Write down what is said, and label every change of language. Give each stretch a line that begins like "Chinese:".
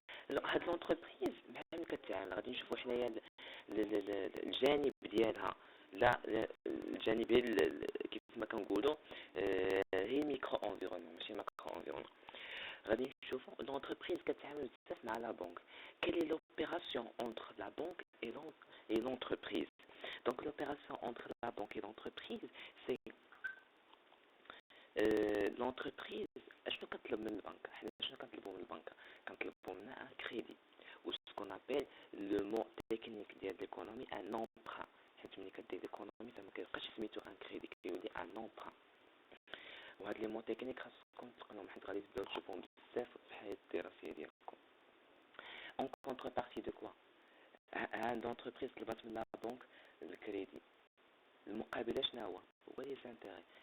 Arabic: هاد لونتربريز مع من كتعامل غادي نشوفوا حنايا الجانب ديالها. لا الجانب كيف ما كنقولوا هي ميكرو انفيرونمون ماشي ماكرو انفيرونمون. غادي نشوفوا لونتربريز كتعامل بزاف مع لا بنك.
French: quelle est l'opération entre la banque et l'entreprise. Donc l'opération entre la banque et l'entreprise c'est l'entreprise
Arabic: شنو كتطلب من البنك؟ حنا شنو كنطلبوا من البنك؟ كنطلبوا منها ان كريدي،
French: ou ce qu'on appelle le mot technique ديال l'économie un emprunt.
Arabic: حيت ملي كدير l'économie ما كيبقاش سميتو ان كريدي، كيولي ان emprunt. وهاد لي مو تكنيك خاصكم تقنوهم حيت غادي تبداو تشوفوهم بزاف في الحياه الدراسيه ديالكم.
French: en contrepartie de quoi؟
Arabic: عند لونتربريز طلبات من لا بنك الكريدي، المقابله شنو هو لي زانتيري.